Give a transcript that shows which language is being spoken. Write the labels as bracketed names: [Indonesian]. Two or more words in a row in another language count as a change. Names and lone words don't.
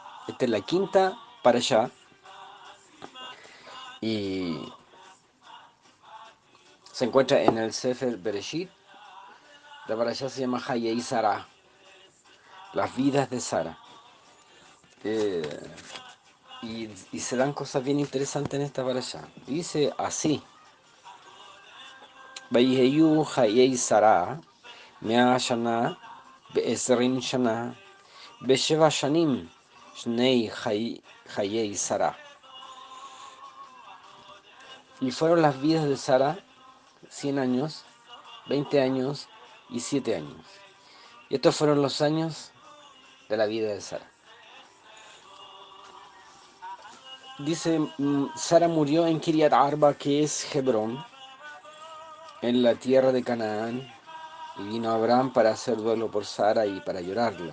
[Spanish] Esta es la quinta parashá y se encuentra en el Sefer Bereshit. La parashá se llama Hayei Sarah, las vidas de Sara. Y se dan cosas bien interesantes en esta parashá. Dice así: [Hebrew] ויהיו חיי שרה, מאה שנה, ועשרים שנה, ושבע שנים, שני חיי שרה. [Spanish] Y fueron las vidas de Sara 100 años, 20 años y 7 años. Y estos fueron los años de la vida de Sara. Dice, Sara murió en Kiriat Arba, que es Hebrón, en la tierra de Canaán, y vino Abraham para hacer duelo por Sara y para llorarla.